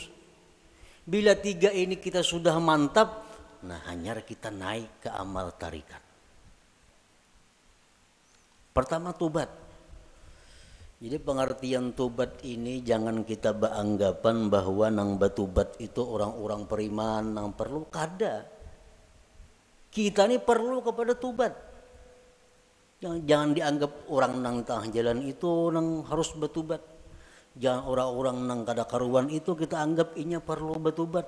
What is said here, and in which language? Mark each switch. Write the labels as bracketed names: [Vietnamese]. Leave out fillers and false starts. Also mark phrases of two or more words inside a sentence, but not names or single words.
[Indonesian] Bila 3 ini kita sudah mantap, nah hanya kita naik ke amal tarikat. Pertama tobat. Jadi pengertian tobat ini jangan kita beranggapan bahwa nang batubat itu orang-orang beriman [Banjar] nang perlu kada. [Indonesian] Kita ini perlu kepada tobat. Jangan dianggap orang nang tengah jalan itu nang harus batubat. Jangan orang-orang [Banjar] nang kada karuan [Indonesian] itu kita anggap inya perlu batubat.